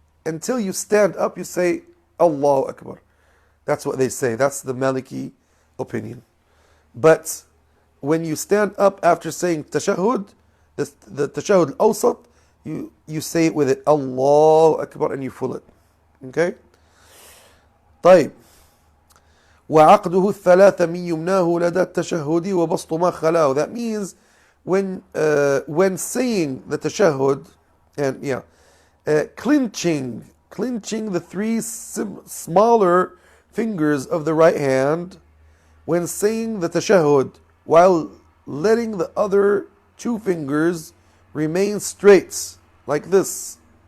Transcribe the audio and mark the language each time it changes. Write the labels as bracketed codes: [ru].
[en] Until you stand up, you say, Allahu Akbar. That's what they say. That's the Maliki opinion. But when you stand up after saying tashahhud, the tashahhud al-awsat, you say it with it, Allahu Akbar, and you full it. Okay? طيب. [ar] وعقده الثلاثة من يمناه لدى التشهد وبسط ما خلاه. [en] That means when saying the tashahhud, and clinching the three smaller fingers of the right hand when saying the tashahhud, while letting the other two fingers remain straight, like this.